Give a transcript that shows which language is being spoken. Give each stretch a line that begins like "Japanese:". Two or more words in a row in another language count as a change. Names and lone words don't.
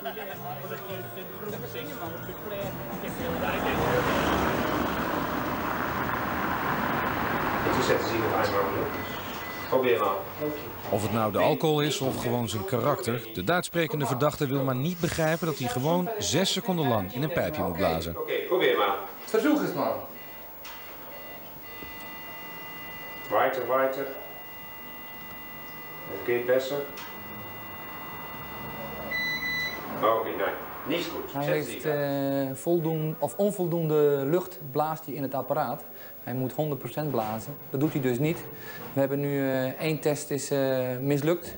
Dutch: Probeer maar. Of het nou de alcohol is of gewoon zijn karakter, de Duitssprekende verdachte wil maar niet begrijpen dat hij gewoon 6 seconden lang in een pijpje moet blazen. Oké, probeer maar.
German: Versuch es mal. Weiter.
Dutch: Het
German: gaat besser.
Dutch: Oké, nee, niet goed. Hij heeft onvoldoende lucht blaast hij in het apparaat. Hij moet 100% blazen. Dat doet hij dus niet. We hebben nu 1 test is mislukt.